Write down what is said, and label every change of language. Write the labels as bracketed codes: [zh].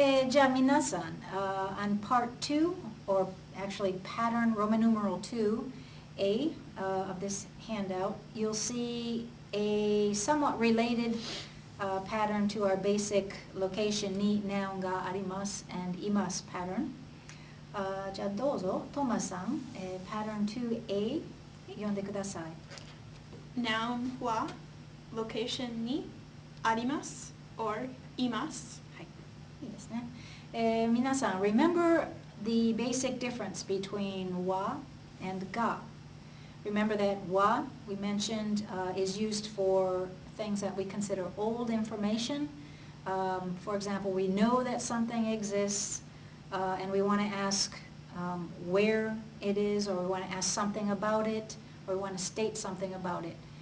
[en] じゃあ皆さん、 on part 2, or actually pattern Roman numeral 2A of this handout, you'll see a somewhat related pattern to our basic location に noun があります and います pattern. [ja] じゃあどうぞ、トマさん、pattern 2A 読んでください。 [en] Noun は location にあります or います。 [ja] はい、いいですね。 [en] 皆さん、 remember the basic difference between は and が。 Remember that は, we mentioned, is used for things that we consider old information. For example, we know that something exists, and we want to ask where it is, or we want to ask something about it, or we want to state something about it.